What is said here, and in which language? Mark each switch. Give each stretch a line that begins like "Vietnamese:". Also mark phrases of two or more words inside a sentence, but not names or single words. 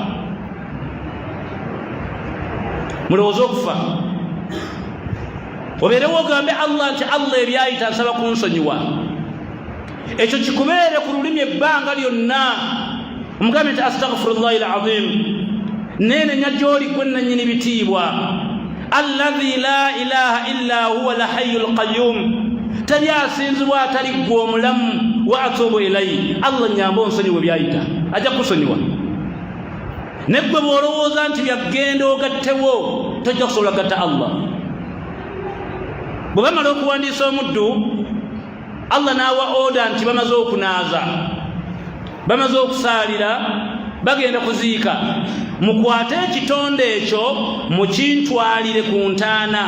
Ganda: Mulowooza okufa obeerewo ogambe Allah nti Allah ebyayita nsaba kunsonyiwa, ekyo kikubeere ku lulimi ebbanga lyonna. Omugambe nti
Arabic: أستغفر الله العظيم,
Ganda: nenenya gy'oli gwe nannyini bitiibwa.
Arabic: الذي لا إله إلا هو الحي القيوم,
Ganda: tali asinzibwa atali ggwe omulamu.
Arabic: وأتوب إليه,
Ganda: Allah nyamba onsonyiwe byayita, ajja kusonyiwa. Ne ggwe bw'olowooza nti byagenda ogattewo tojja kusobola gatta Allah. Bwe bamala okuwandiisa omuddu, Allah n'awa oda nti bamaze okunaaza, bamaze okusaalira, bagenda kuziika, mukwate ekitonde ekyo mukintwalire ku ntaana.